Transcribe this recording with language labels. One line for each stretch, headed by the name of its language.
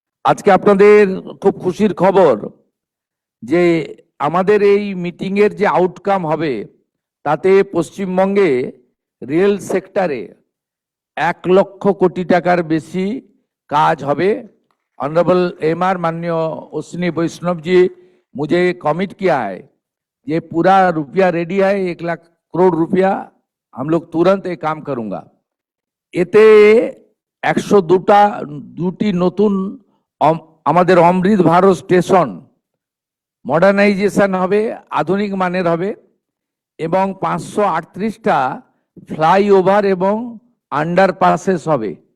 Bangla: আজকে আপনাদের খুব খুশির খবর যে আমাদের এই মিটিংয়ের যে আউটকাম হবে তাতে পশ্চিমবঙ্গে রেল সেক্টরে 1 লক্ষ কোটি টাকার বেশি কাজ হবে।
Hindi: ऑनरेबल एमआर माननीय अश्विनी वैष्णव जी मुझे कमिट किया है, ये पूरा रुपया रेडी है, 1 लाख करोड़ रुपया हम लोग तुरंत ये काम करूंगा।
Bangla: এতে 102টি নতুন আমাদের অমৃত ভারত স্টেশন মডার্নাইজেশন হবে, আধুনিক মানের হবে এবং 538টা ফ্লাইওভার এবং আন্ডারপাসেস হবে।